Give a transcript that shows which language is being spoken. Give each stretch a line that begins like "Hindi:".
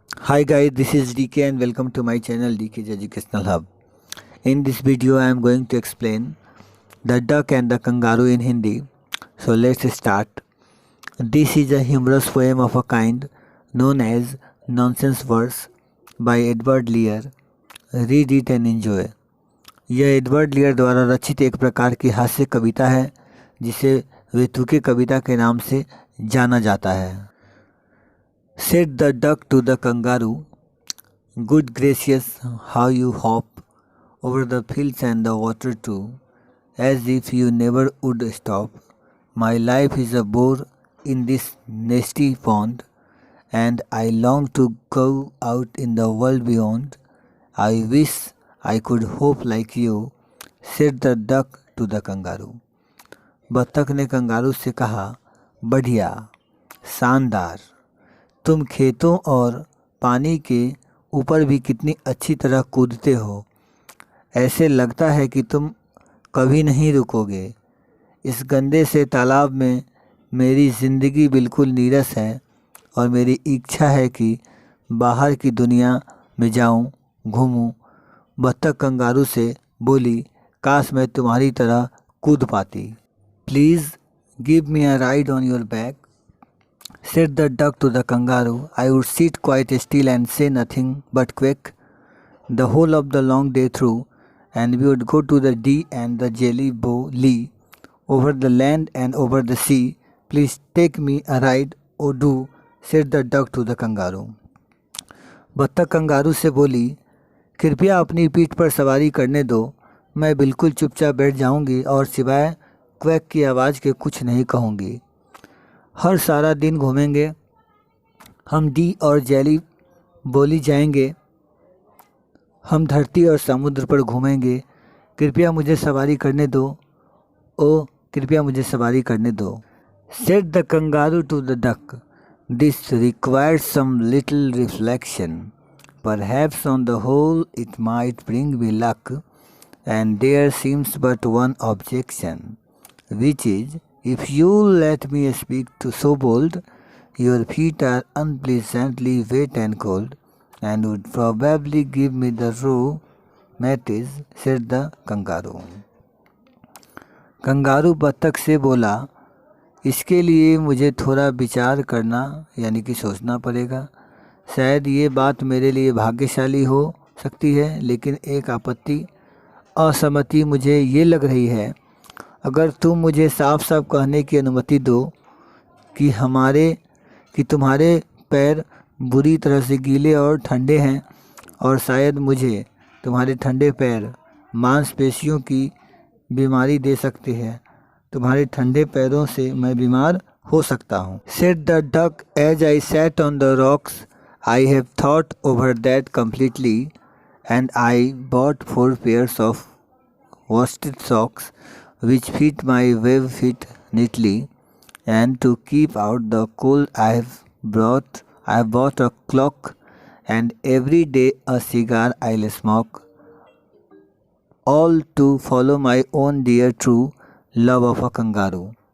English: Hi guys, this is DK and welcome to my channel DK's Educational Hub. In this video I am going to explain the duck and the kangaroo in Hindi. So let's start. This is a humorous poem of a kind known as Nonsense Verse by Edward Lear. Read it and enjoy.
Hindi: यह Edward लियर द्वारा रचित एक प्रकार की हास्य कविता है जिसे वेतुके कविता के नाम से जाना जाता है.
English: Said the duck to the kangaroo, "Good gracious, how you hop over the fields and the water too, as if you never would stop. My life is a bore in this nasty pond, and I long to go out in the world beyond. I wish I could hope like you," said the duck to the kangaroo.
Hindi: बत्तख ने kangaroo से कहा, बढ़िया, शानदार, तुम खेतों और पानी के ऊपर भी कितनी अच्छी तरह कूदते हो. ऐसे लगता है कि तुम कभी नहीं रुकोगे. इस गंदे से तालाब में मेरी ज़िंदगी बिल्कुल नीरस है और मेरी इच्छा है कि बाहर की दुनिया में जाऊं, घूमूं. बत्तख कंगारू से बोली, काश मैं तुम्हारी तरह कूद पाती.
English: Please give me a ride on your back, said the duck to the kangaroo. I would sit quite still and say nothing but quack the whole of the long day through, and we would go to the Dee and the Jelly Bow Lee, over the land and over the sea. Please take me a ride, oh do, said the duck to the kangaroo.
Hindi: बत्तख kangaroo से बोली, कृपया अपनी पीठ पर सवारी करने दो. मैं बिल्कुल चुपचाप बैठ जाऊंगी और सिवाय क्वैक की आवाज़ के कुछ नहीं कहूँगी. हर सारा दिन घूमेंगे, हम डी और जेली बोली जाएंगे, हम धरती और समुद्र पर घूमेंगे. कृपया मुझे सवारी करने दो, ओ कृपया मुझे सवारी करने दो.
English: Said the kangaroo to the duck, this requires some little reflection. Perhaps on the whole it might bring me luck, and there seems but one objection, which is, if you let me speak to so bold, your feet are unpleasantly wet and cold, and would probably give me the rheumatism, said the kangaroo.
Hindi: Kangaroo बत्तख से बोला, इसके लिए मुझे थोड़ा विचार करना यानी कि सोचना पड़ेगा. शायद ये बात मेरे लिए भाग्यशाली हो सकती है, लेकिन एक असहमति मुझे ये लग रही है. अगर तुम मुझे साफ साफ कहने की अनुमति दो कि तुम्हारे पैर बुरी तरह से गीले और ठंडे हैं, और शायद मुझे तुम्हारे ठंडे पैर मांसपेशियों की बीमारी दे सकते हैं. तुम्हारे ठंडे पैरों से मैं बीमार हो सकता हूँ.
English: Said the duck, as I sat on the rocks, I have thought over that completely, and I bought 4 pairs of worsted socks which fit my web feet neatly, and to keep out the cold I have bought a clock, and every day a cigar I'll smoke, all to follow my own dear true love of a kangaroo.